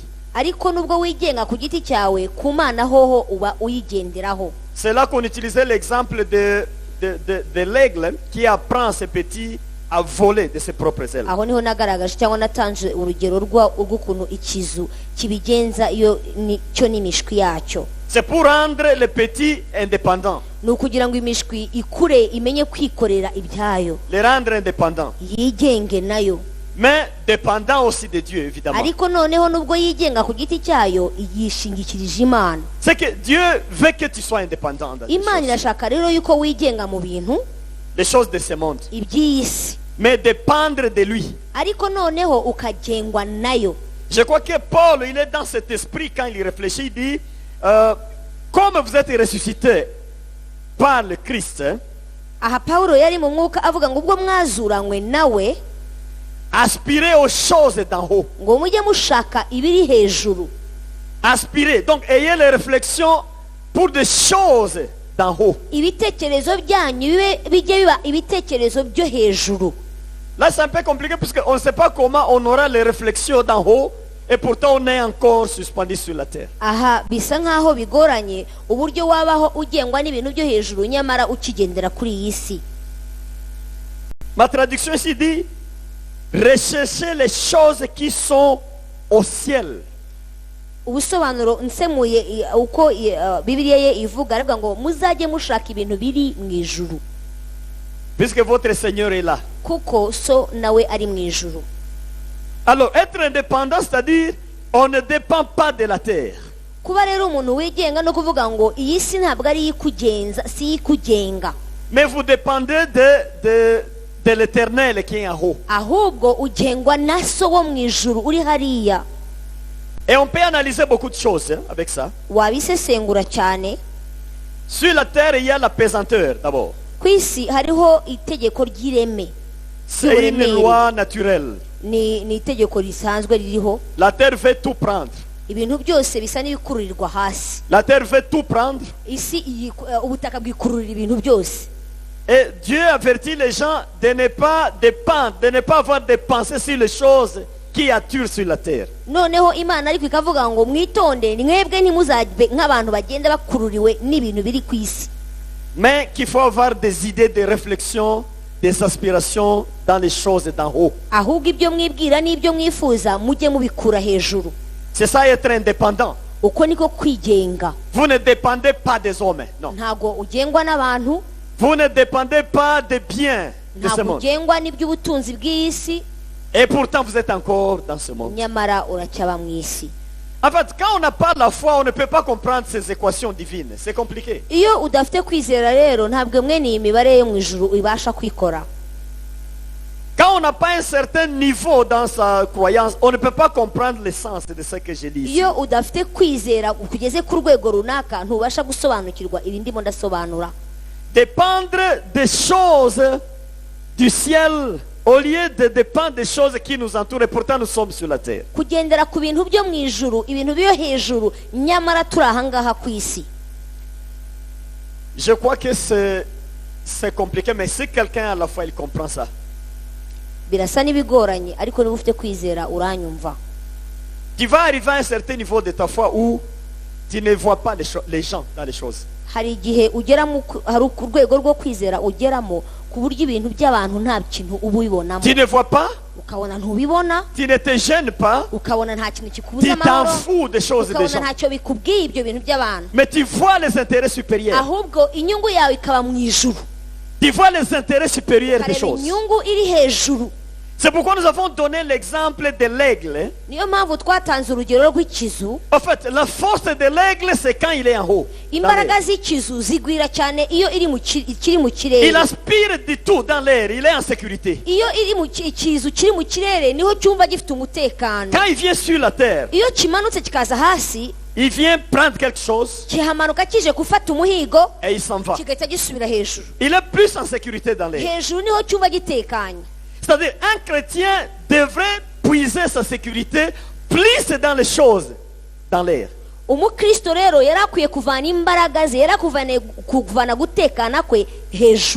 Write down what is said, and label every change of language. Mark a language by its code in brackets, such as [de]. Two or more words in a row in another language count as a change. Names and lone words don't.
[rw] Ariko nubwo wigenga ku giti cyawe ku Mana hoho uba uyigenderaho. [fr] C'est là qu'on utilisait l'exemple de l'aigle qui apprend à ses petits à voler de ses propres ailes. [rw] Aho niho nagaragaje cyangwa natanze urugero rw'ukuntu ikizu kibigenza iyo cyo n'imishwi yacyo. [fr] C'est pour rendre les petits indépendants. [rw] Ni ukugira ngo imishwi ikure imenye kwikorera ibyayo. [fr] Les rendre indépendants. [rw] Yigenge nayo. [fr] Mais dépendant aussi de Dieu, évidemment. [rw] Ariko noneho nubwo yigenga ku giti cyayo yishingikirije Imana. [fr] C'est que Dieu veut que tu sois indépendant. [rw] Imana irashaka rero yuko wigenga mu bintu [fr] les choses de ce monde. [rw] iby'isi. [fr] Mais dépendre de lui. [rw] Ariko noneho ukagengwa nayo. [fr] Je crois que Paul, il est dans cet esprit quand il réfléchit, il dit comme vous êtes ressuscité par le Christ. [rw] Aha Paulo yari mu mwuka avuga ngo ubwo mwazuranywe nawe, [fr] aspirez aux choses d'en haut. [rw] ngo mujye mushaka ibiri hejuru. [fr] Aspirez. Donc ayez les réflexions pour des choses d'en haut. [rw] Ibitekerezo byanyu bijye biba ibitekerezo byo hejuru. [fr] Là c'est un peu compliqué parce qu'on ne sait pas comment on aura les réflexions d'en haut et pourtant on est encore suspendu sur la terre. [rw] Aha bisa nkaho bigoranye uburyo wabaho ugengwa n'ibintu byo hejuru nyamara ukigendera kuri iyi si. [fr] Ma traduction ici dit recherchez les choses qui sont au ciel. [rw] Ubusobanuro nsemuye uko Bibiliya ye ivuga aravuga ngo muzajye mushaka ibintu biri mu ijuru. [fr] Puisque votre Seigneur est là. [rw] Kuko so nawe ari mu ijuru. [fr] Alors être indépendant, c'est-à-dire on ne dépend pas de la terre. [rw] Kuba rero umuntu wigenga no kuvuga ngo iyi si ntabwo ari ikugenza, si ikugenga. [fr] Mais vous dépendez de l'Éternel qui est en haut. [rw] Ahubwo ugengwa na so wo mu ijuru uri hariya. [fr] Et on peut analyser beaucoup de choses avec ça. [rw] Wabisesengura cyane. [fr] Sur la terre, il y a la pesanteur d'abord. [rw] Ku isi hariho itegeko ry'ireme. [fr] C'est une loi naturelle. [rw] Ni itegeko risanzwe ririho. [fr] La terre veut tout prendre. [rw] Ibintu byose bisa n'ibikururirwa hasi. [fr] La terre veut tout prendre. [rw] Isi ubutaka bwikururira ibintu byose. [fr] Et Dieu avertit les gens de ne pas dépendre, de ne pas avoir des pensées sur les choses qui attirent sur la terre. [rw] Noneho Imana ariko ikavuga ngo mwitonde mwebwe ntimuzajye nk'abantu bagenda bakururiwe n'ibintu biri ku isi. [fr] Mais qu'il faut avoir des idées, des réflexions, des aspirations dans les choses d'en haut. [rw] Ahubwo ibyo mwibwira n'ibyo mwifuza mujye mubikura hejuru. [fr] C'est ça être indépendant. [rw] Uko niko kwigenga. [fr] Vous ne dépendez pas des hommes, non. [rw] Ntago ugengwa n'abantu. [fr] Vous ne dépendez pas des biens de ce [rw] Ntago [fr] monde. [rw] ugengwa n'iby'ubutunzi bw'isi. [fr] Et pourtant vous êtes encore dans ce monde. [rw] Nyamara uracyaba mu isi. [fr] En fait, quand on n'a pas la foi, on ne peut pas comprendre ces équations divines. C'est compliqué. [rw] Iyo udafite kwizera rero ntabwo mwene iyi mibare yo mu ijuru ibasha kwikora. [fr] Quand on n'a pas un certain niveau dans sa croyance, on ne peut pas comprendre l'essence de ce que je dis ici. [rw] Iyo udafite kwizera kugeze ku rwego runaka ntubasha gusobanukirwa ibi ndimo ndasobanura. [fr] Dépendre des choses du ciel Au lieu de dépendre des choses qui nous entourent, et pourtant nous sommes sur la terre. [rw] kugendera ku bintu byo mu ijuru, ibintu byo hejuru, nyamara turi ahangaha ku isi. [fr] Je crois que c'est compliqué, mais si quelqu'un à la fois il comprend ça, [rw] Birasa n'ibigoranye, ariko niba ufite kwizera uranyumva. [fr] tu vas arriver à un certain niveau de ta foi où tu ne vois pas les gens dans les choses. [rw] Hari igihe ugeramo, hari ku rwego rwo kwizera ugeramo ku buryo ibintu by'abantu nta kintu uba ubibonamo, [fr] Tu ne vois pas, [rw] ukabona ntubibona, [fr] tu ne te gênes pas, [rw] ukabona nta kintu kikubuza [fr] tu t'en [rw] amahoro, [fr] fous des choses des [rw] ukabona [fr] gens. [rw] ntacyo bikubwiye ibyo bintu by'abantu, [fr] Mais tu vois les intérêts supérieurs. [rw] ahubwo inyungu yawe ikaba mu ijuru, [fr] Tu vois les intérêts supérieurs des [rw] ukareba [fr] choses. [rw] inyungu iri hejuru. [fr] C'est pourquoi nous avons donné l'exemple de l'aigle. [rw] Niyo mpamvu twatanze urugero rw'ikizu. [fr] En fait, la force de l'aigle, c'est quand il est en haut. dans [rw] Imbaraga [fr] l'air. [rw] z'ikizu zigwira cyane iyo ikiri mu [fr] Il [rw] kirere. [fr] aspire du tout dans l'air. Il est en sécurité. [rw] Iyo ikizu kiri mu kirere niho cyumva gifite umutekano. [fr] Quand il vient sur la terre, [rw] Iyo kimanutse kikaza hasi, [fr] il vient prendre quelque chose [rw] kihamanuka kije gufata umuhigo, [fr] et il s'en va. [rw] kigahita gisubira hejuru. [fr] Il est plus en sécurité dans l'air. [rw] Hejuru niho cyumva gitekanye. [fr] C'est-à-dire, un chrétien devrait puiser sa sécurité plus dans les choses dans l'air. [rw] Umukristo rero yari akwiye kuvana imbaraga ze, yari kuvana gutekana kwe hejuru,